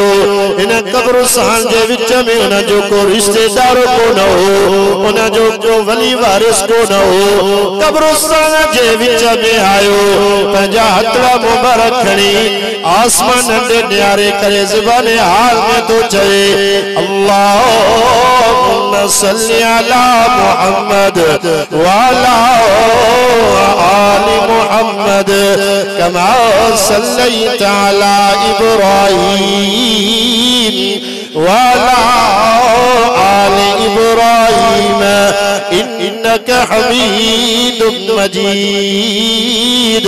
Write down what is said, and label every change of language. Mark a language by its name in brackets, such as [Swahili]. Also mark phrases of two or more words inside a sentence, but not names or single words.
[Sindhi] इन कब्रिस्तान जे विच में उन जो को रिश्तेदार कोन हो उन जो को वली वारिस कोन हो। कब्रिस्तान जे विच में आयो पंहिंजा हथड़ा मुबारक खणी आसमान नंढे न्यारे करे ज़बान हाल में तो चए [Arabic] اللهم صل على محمد وعلى آل محمد كما صليت على إبراهيم وعلى آل إبراهيم إنك حميد مجيد.